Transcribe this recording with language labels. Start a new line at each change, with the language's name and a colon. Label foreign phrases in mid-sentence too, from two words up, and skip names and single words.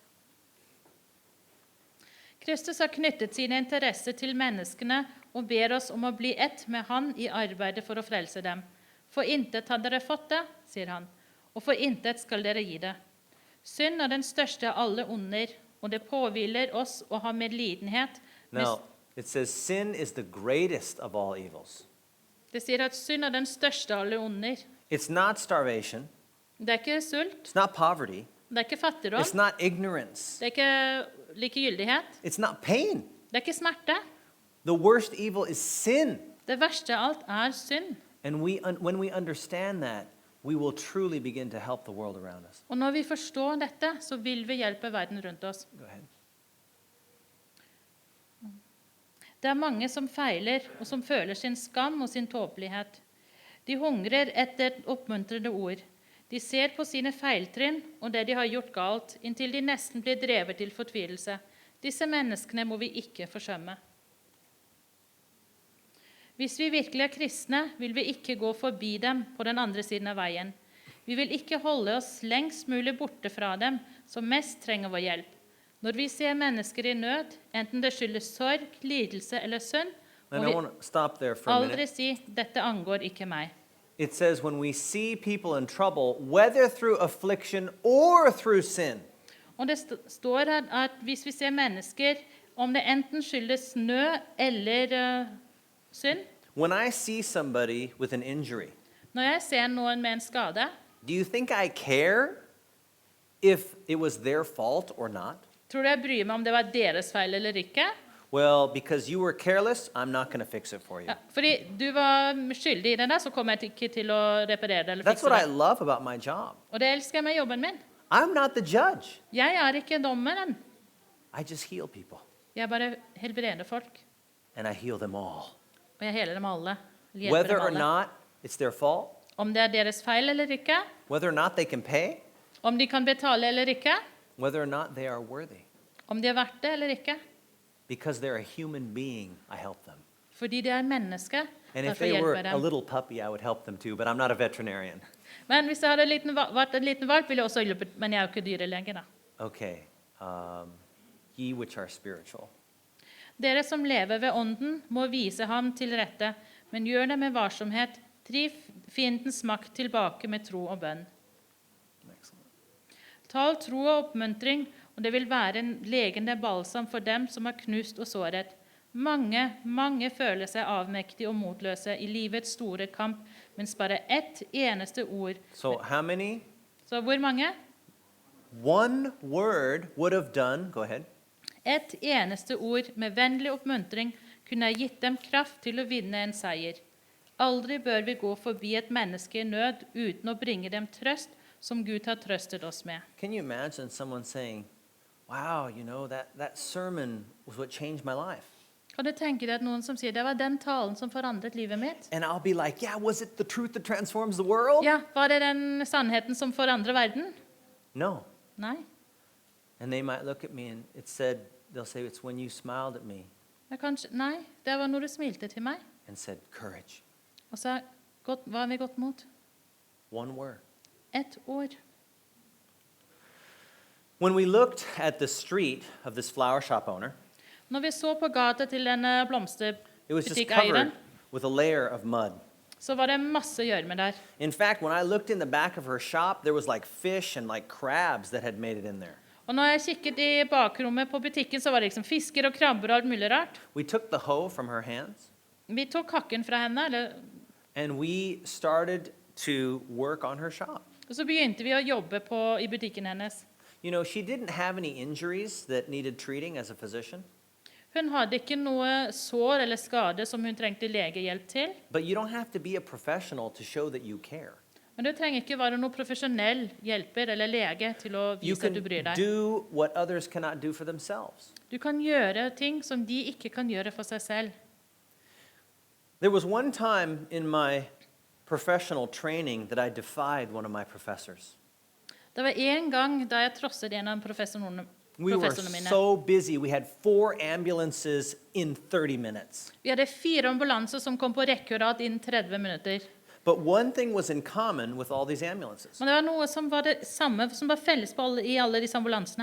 Norwegian: Kristus har knyttet sine interesser til menneskene og ber oss om å bli ett med han i arbeidet for å frelse dem. For intet har dere fått det, sier han, og for intet skal dere gi det. Synd er den største av alle onder, og det påhviler oss å ha medlidenhet.
English: Now, it says sin is the greatest of all evils.
Norwegian: Det sier at synd er den største av alle onder.
English: It's not starvation.
Norwegian: Det er ikke sult,
English: It's not poverty.
Norwegian: det er ikke fattigdom,
English: It's not ignorance.
Norwegian: det er ikke likegyldighet,
English: It's not pain.
Norwegian: det er ikke smerte.
English: The worst evil is sin.
Norwegian: Det verste av alt er synd.
English: And when we understand that, we will truly begin to help the world around us.
Norwegian: Og når vi forstår dette, så vil vi hjelpe verden rundt oss.
English: Go ahead.
Norwegian: Det er mange som feiler, og som føler sin skam og sin tåpelighet. De hungrer etter oppmuntrende ord. De ser på sine feiltrinn og det de har gjort galt, inntil de nesten blir drevet til fortvilelse. Disse menneskene må vi ikke forsømme. Hvis vi virkelig er kristne, vil vi ikke gå forbi dem på den andre siden av veien. Vi vil ikke holde oss lengst mulig borte fra dem som mest trenger vår hjelp. Når vi ser mennesker i nød, enten det skyldes sorg, lidelse eller synd,
English: And
Norwegian: må
English: I
Norwegian: vi
English: want to stop there for a
Norwegian: aldri
English: minute.
Norwegian: si, dette angår ikke meg.
English: It says when we see people in trouble, whether through affliction or through sin,
Norwegian: Og det står her at hvis vi ser mennesker, om det enten skyldes nød eller synd,
English: when I see somebody with an injury,
Norwegian: når jeg ser noen med en skade,
English: do you think I care if it was their fault or not?
Norwegian: tror du jeg bryr meg om det var deres feil eller ikke?
English: Well, because you were careless, I'm not going to fix it for you.
Norwegian: Ja, fordi du var skyldig i det der, så kommer jeg ikke til å reparere det eller
English: That's
Norwegian: fikse
English: what I
Norwegian: det.
English: love about my job.
Norwegian: Og det elsker jeg med jobben min.
English: I'm not the judge.
Norwegian: Jeg er ikke dommeren.
English: I just heal people,
Norwegian: Jeg bare helbreder folk.
English: and I heal them all.
Norwegian: Og jeg heler dem alle. Hjelper
English: Whether
Norwegian: dem
English: or
Norwegian: alle.
English: not it's their fault,
Norwegian: Om det er deres feil eller ikke,
English: whether or not they can pay,
Norwegian: om de kan betale eller ikke,
English: whether or not they are worthy.
Norwegian: om de er verdt det eller ikke.
English: Because they're a human being, I help them.
Norwegian: Fordi de er mennesker,
English: And if
Norwegian: derfor
English: they were
Norwegian: hjelper
English: a
Norwegian: dem.
English: little puppy, I would help them too, but I'm not a veterinarian.
Norwegian: Men hvis jeg hadde vært en liten valp, ville jeg også hjulpet, men jeg er jo ikke dyrelege da.
English: Okay, ye which are spiritual.
Norwegian: Dere som lever ved ånden, må vise ham til rette, men gjør det med varsomhet. Driv fiendens makt tilbake med tro og bønn.
English: Excellent.
Norwegian: Tal tro og oppmuntring, og det vil være en legende balsam for dem som er knust og såret. Mange føler seg avmektige og motløse i livets store kamp, mens bare ett eneste ord.
English: So how many?
Norwegian: Så hvor mange?
English: One word would have done, go ahead,
Norwegian: Et eneste ord med vennlig oppmuntring kunne ha gitt dem kraft til å vinne en seier. Aldri bør vi gå forbi et menneske i nød uten å bringe dem trøst som Gud har trøstet oss med.
English: can you imagine someone saying, wow, you know, that sermon was what changed my life?
Norwegian: Kan du tenke deg at noen som sier, det var den talen som forandret livet mitt?
English: And I'll be like, yeah, was it the truth that transforms the world?
Norwegian: Ja, var det den sannheten som forandrer verden?
English: No.
Norwegian: Nei.
English: And they might look at me and they'll say, it's when you smiled at me
Norwegian: Ja, kanskje, nei, det var når du smilte til meg.
English: and said, courage.
Norwegian: Og så var vi godt mot.
English: One word.
Norwegian: Et ord.
English: When we looked at the street of this flower shop owner,
Norwegian: Når vi så på gata til denne
English: it was just
Norwegian: blomsterbutikkeieren,
English: covered with a layer of mud.
Norwegian: så var det masse gjørme der.
English: In fact, when I looked in the back of her shop, there was like fish and like crabs that had made it in there.
Norwegian: Og når jeg kikket i bakrommet på butikken, så var det liksom fisker og krabber og alt mulig rart.
English: We took the hoe from her hands
Norwegian: Vi tok hakken fra henne,
English: and we started to work on her shop.
Norwegian: og så begynte vi å jobbe i butikken hennes.
English: You know, she didn't have any injuries that needed treating as a physician,
Norwegian: Hun hadde ikke noe sår eller skade som hun trengte legehjelp til.
English: but you don't have to be a professional to show that you care.
Norwegian: Men du trenger ikke være noen profesjonell hjelper eller lege til å
English: You
Norwegian: vise at du
English: can
Norwegian: bryr deg.
English: do what others cannot do for themselves.
Norwegian: Du kan gjøre ting som de ikke kan gjøre for seg selv.
English: There was one time in my professional training that I defied one of my professors.
Norwegian: Det var en gang da jeg trosset en av professorene
English: We were mine. so busy. We had 4 ambulances in 30 minutes.
Norwegian: Vi hadde 4 ambulanser som kom på rekke og rad innen 30 minutter.
English: But one thing was in common with all these ambulances.
Norwegian: Men det var noe som var det samme, som var felles i alle disse ambulansene.